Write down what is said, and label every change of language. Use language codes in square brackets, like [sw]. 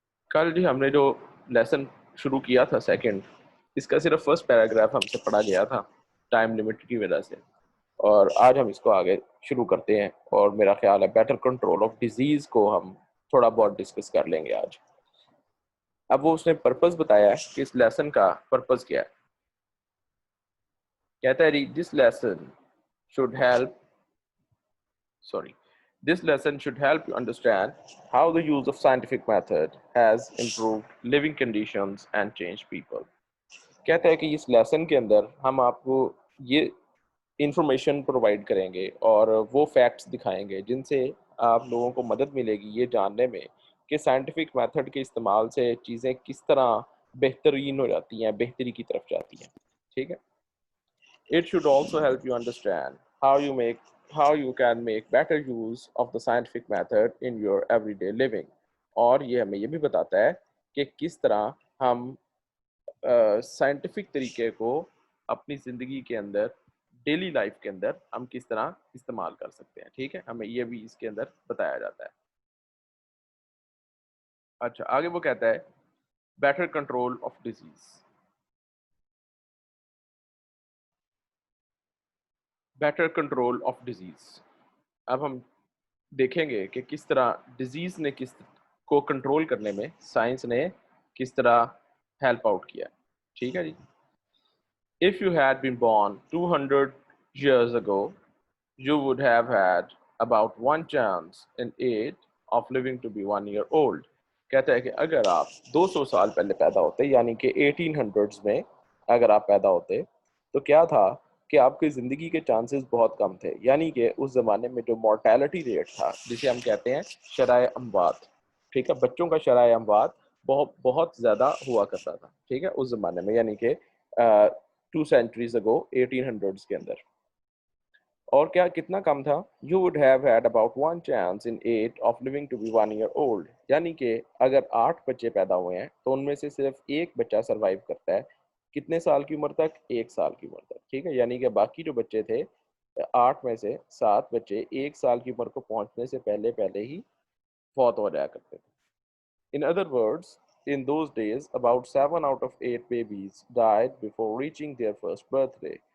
[hi] कल जी हमने जो लेसन शुरू किया था सेकंड, इसका सिर्फ फर्स्ट पैराग्राफ हमसे पढ़ा गया था टाइम लिमिट की वजह से, और आज हम इसको आगे शुरू करते हैं। और मेरा ख्याल है बेटर कंट्रोल ऑफ डिजीज को हम थोड़ा बहुत डिस्कस कर लेंगे आज। अब वो उसने पर्पस बताया है कि इस लेसन का पर्पस क्या है। कहता है [en] This lesson should help sorry this lesson should help you understand how the use of scientific method has improved living conditions and changed people. [hi] कहता है कि इस लेसन के अंदर हम आपको ये इंफॉर्मेशन प्रोवाइड करेंगे और वो फैक्ट्स दिखाएंगे जिनसे आप लोगों को मदद मिलेगी ये जानने में कि साइंटिफिक मेथड के इस्तेमाल से चीज़ें किस तरह बेहतरीन हो जाती हैं, बेहतरी की तरफ जाती हैं। ठीक है। [en] It should also help you understand how you can make better use of the scientific method in your everyday living. [hi] और ये हमें ये भी बताता है कि किस तरह हम साइंटिफिक तरीके को अपनी ज़िंदगी के अंदर, डेली लाइफ के अंदर हम किस तरह इस्तेमाल कर सकते हैं। ठीक है, हमें ये भी इसके अंदर बताया जाता है। अच्छा, आगे वो कहता है better control of disease. Better control of disease. अब हम देखेंगे कि किस तरह डिजीज़ ने किस को कंट्रोल करने में साइंस ने किस तरह हेल्प आउट किया। ठीक है जी। [en] If you had been born 200 years ago, you would have had about one chance in 8 of living to be 1 year old. [hi] कहता है कि अगर आप 200 साल पहले पैदा होते, यानी कि 1800s में अगर आप पैदा होते, तो क्या था कि आपकी ज़िंदगी के चांसेस बहुत कम थे। यानी कि उस ज़माने में जो मॉर्टेलिटी रेट था, जिसे हम कहते हैं शराय अमवात, ठीक है, बच्चों का शराय अमवात बहुत बहुत ज़्यादा हुआ करता था। ठीक है, उस ज़माने में, यानी कि [en] 2 centuries ago [hi] 1800s के अंदर। और क्या कितना कम था? [en] You would have had about one chance in 8 of living to be 1 year old. [hi] यानी कि अगर 8 बच्चे पैदा हुए हैं तो उनमें से सिर्फ एक बच्चा सरवाइव करता है। कितने साल की उम्र तक? 1 साल की उम्र तक। ठीक है, यानी कि बाकी जो बच्चे थे, 8 में से 7 बच्चे 1 साल की उम्र को पहुंचने से पहले पहले ही फौत हो जाया करते थे। [en] In other words, in those days, about 7 out of 8 babies died before reaching their first birthday.